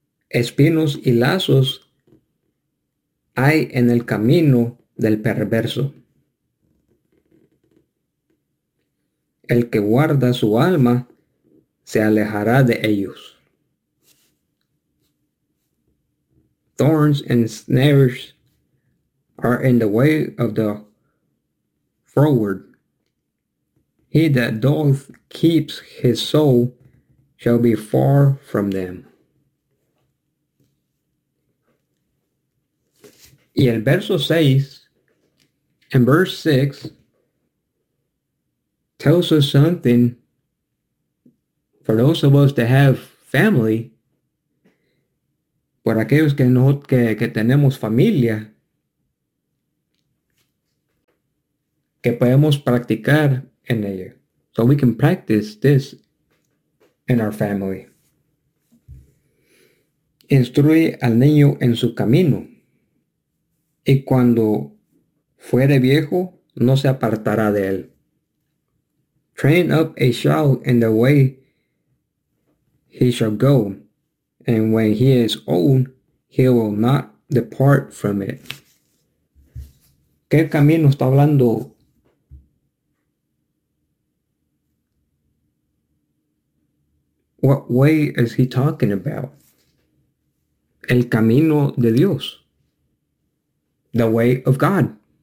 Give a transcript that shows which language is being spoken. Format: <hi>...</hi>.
<es>espinos y lazos hay en el camino del perverso. El que guarda su alma se alejará de ellos.</es> <en>Thorns and snares are in the way of the froward. He that doth keep his soul shall be far from them.</en> <es>Y el verso 6,</es> <en>in verse 6, tells us something for those of us that have family,</en> <es>por aquellos que, no, que tenemos familia, que podemos practicar en ella.</es> <en>So we can practice this in our family.</en> <es>Instruye al niño en su camino. Y cuando fuere viejo, no se apartará de él.</es> <en>Train up a child in the way he shall go. And when he is old, he will not depart from it.</en> <es>¿Qué camino está hablando</es> <en>What way is he talking about?</en> <es>El camino de Dios.</es> <en>The way of God.</en>